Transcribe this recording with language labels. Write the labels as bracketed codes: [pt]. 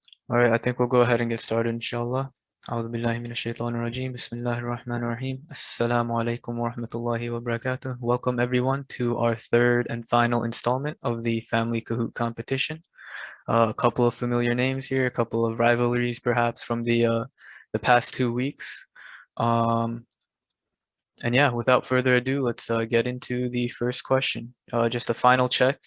[en] All right, I think we'll go ahead and get started, inshallah. [ar] أعوذ بالله من الشيطان الرجيم بسم الله الرحمن الرحيم السلام عليكم ورحمة الله وبركاته. [en] Welcome everyone to our third and final installment of the Family Kahoot competition. A couple of familiar names here, a couple of rivalries perhaps from the past 2 weeks. Um, and yeah, without further ado, let's get into the first question. Just a final check.